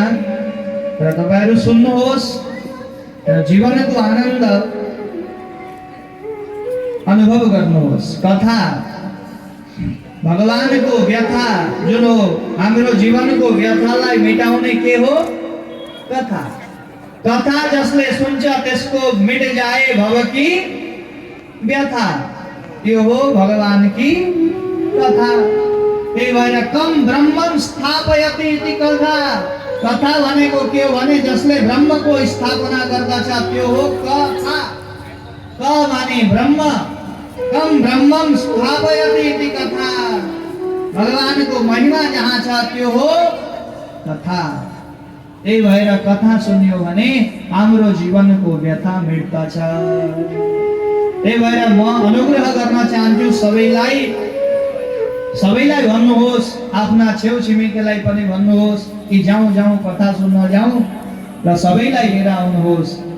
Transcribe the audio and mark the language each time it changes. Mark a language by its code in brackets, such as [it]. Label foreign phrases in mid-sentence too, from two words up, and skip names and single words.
[ne] र तपाईहरु सुन्नुहोस् र जीवनको आनन्द अनुभव गर्नुहोस्। कथा भगवानको व्यथा जुन हो, हाम्रो जीवनको व्यथालाई मेटाउने के हो? कथा। कथा जसले सुन्छ त्यसको [hi] मिट जाए भव की व्यथा, [ne] त्यो हो [hi] भगवान की कथा। [ne] त्यही भएर [sa] कम ब्रह्मं स्थापयति इति कथा। [ne] कथा भनेको के हो भने जसले ब्रह्मको स्थापना गर्दछ त्यो हो कथा। क माने ब्रह्म, [sa] कम ब्रह्मं स्थापयति इति कथा। [ne] भगवानको महिमा जहाँ छ त्यो हो कथा। त्यही भएर कथा सुन्यो भने हाम्रो जीवनको व्यथा मेट्दछ। त्यही भएर म अनुग्रह गर्न चाहन्छु सबैलाई भन्नुहोस्, आफ्ना छेउ छिमेकीलाई पनि भन्नुहोस् कि जाउँ जाउँ कथा सुन्न जाउँ र सबैलाई लिएर आउनुहोस्।